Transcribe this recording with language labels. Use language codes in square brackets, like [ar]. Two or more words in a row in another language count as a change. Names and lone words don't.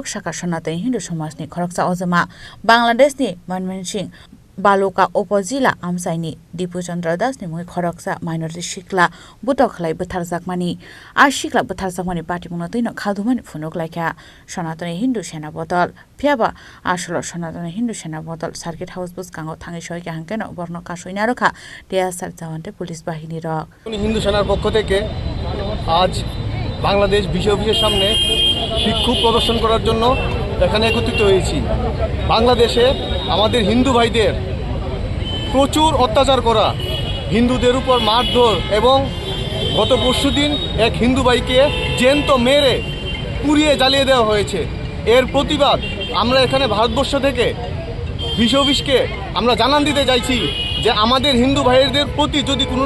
[trp] saka Sanatani Hindu Samaj ni khoroksa ojama Bangladesh ni Manmansing Baluka Opozila Amsaini Dipu Chandra Das ni mui khoroksa minority shikla butokhlai butharjakmani shikla butharjakmani party mungna toino Khadumani Phunuklaikha Sanatani Hindu Sena botol phiaba Chasalo Sanatani Hindu Sena botol Circuit House Bwskango thangi soike hankeno borno kasoina rokha DSR jawante [bn] পুলিশ বাহিনী [trp] রক [bn] হিন্দু সেনার পক্ষ থেকে আজ বাংলাদেশ বিষয় অফিসের সামনে বিক্ষোভ প্রদর্শন করার জন্য এখানে একত্রিত হয়েছি বাংলাদেশে আমাদের হিন্দু ভাইদের প্রচুর অত্যাচার করা হিন্দুদের উপর মারধর এবং গত পরশুদিন এক হিন্দু ভাইকে জ্যান্ত মেরে পুড়িয়ে জ্বালিয়ে দেওয়া হয়েছে এর প্রতিবাদ আমরা এখানে ভারতবর্ষ থেকে বিষয় অফিসকে আমরা জানান দিতে চাইছি যে আমাদের হিন্দু ভাইদের প্রতি যদি কোনো